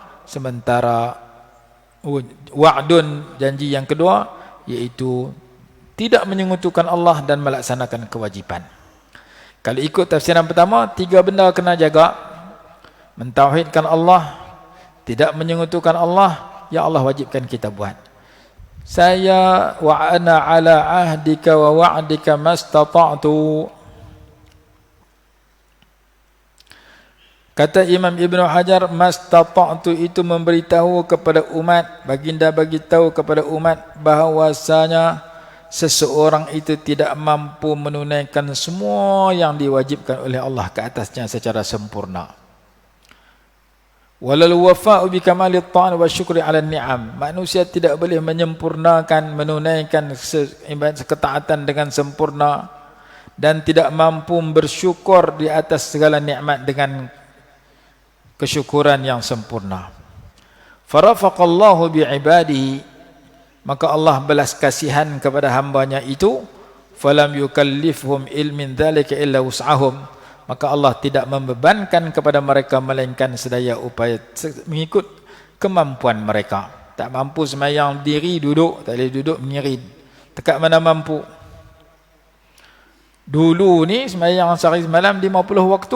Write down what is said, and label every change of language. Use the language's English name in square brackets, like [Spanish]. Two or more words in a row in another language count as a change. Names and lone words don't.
[Malay] Sementara wa'dun, janji yang kedua, iaitu tidak menyekutukan Allah dan melaksanakan kewajipan. Kalau ikut tafsiran pertama, tiga benda kena jaga: mentauhidkan Allah, tidak menyekutukan Allah, yang Allah wajibkan kita buat. [Arabic] Saya wa ana ala ahdika wa wa'dika mastata'tu. [Malay] Kata Imam Ibn Hajar, mastata'tu itu memberitahu kepada umat, baginda bagi tahu kepada umat bahawasanya seseorang itu tidak mampu menunaikan semua yang diwajibkan oleh Allah ke atasnya secara sempurna. [Arabic] Walal wafa'u bi kamalit ta'an wa syukri 'ala ni'am. [Malay] Manusia tidak boleh menyempurnakan, menunaikan ketaatan dengan sempurna, dan tidak mampu bersyukur di atas segala nikmat dengan kesyukuran yang sempurna. [Arabic] Farafaqallahu bi'ibadihi, [Malay] maka Allah belas kasihan kepada hambanya itu. [Arabic] Falam yukallifhum ilmin dhalika illa wus'ahum, [Malay] maka Allah tidak membebankan kepada mereka melainkan sedaya upaya mengikut kemampuan mereka. Tak mampu semayang diri, duduk. Tak boleh duduk, menyirid. Dekat mana mampu. Dulu ni semayang sehari semalam 50 waktu.